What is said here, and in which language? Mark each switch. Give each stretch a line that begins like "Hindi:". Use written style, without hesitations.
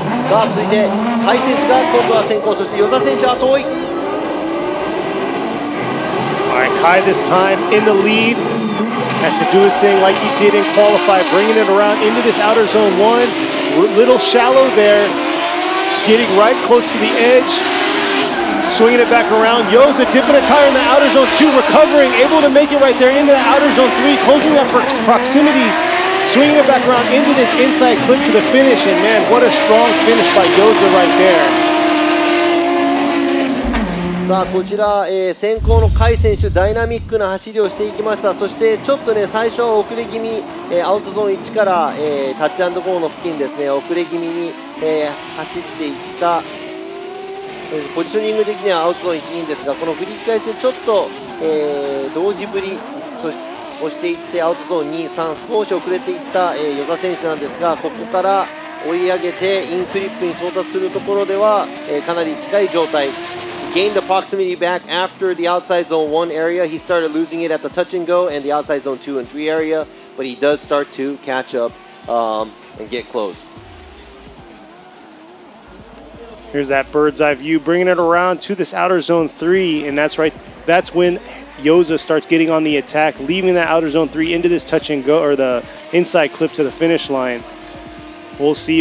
Japanese: さあ、続いて、海選手が今度は先行、そして与座選手は遠い。
English: All right, Kai this time in the lead. Has to do his thing like he did in qualify, bringing it around into this outer zone 1. Little shallow there. Getting right close to the edge. Swinging it back around. Yoza dipping a tire in the outer zone 2, recovering, able to make it right there into the outer zone 3, closing that proximity. Swinging it back around into this inside clip to the finish. And man, what a strong finish by Yoza right there.
Japanese: さあこちら、先行の甲斐選手ダイナミックな走りをしていきました。そしてちょっとね最初遅れ気味、アウトゾーン1から、タッチ&ゴーの付近ですね遅れ気味に、走っていった、ポジショニング的にはアウトゾーン1、2ですがこの振り返しでちょっと、同時振りをしていってアウトゾーン2、3少し遅れていった、与座選手なんですがここから追い上げてインクリップに到達するところでは、かなり近い状態。
English: Gained the proximity back after the outside zone 1 area. He started losing it at the touch and go and the outside zone 2 and 3 area, but he does start to catch up and get close. Here's that bird's eye view, bringing it around to this outer zone 3, and that's when Yoza starts getting on the attack, leaving that outer zone 3 into this touch and go, or the inside clip to the finish line. We'll see.